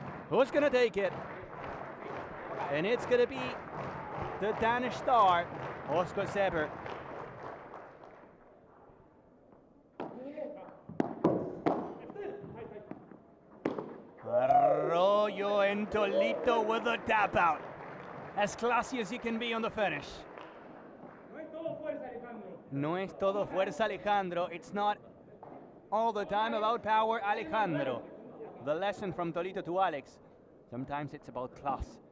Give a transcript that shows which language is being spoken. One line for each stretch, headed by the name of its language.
English: Who's going to take it? And it's going to be the Danish star, Oscar Seber. Arroyo and Tolito with a tap out. As classy as he can be on the finish.
Spanish: No es todo fuerza, Alejandro.
English: It's not all the time about power, Alejandro. The lesson from Tolito to Alex. Sometimes it's about class.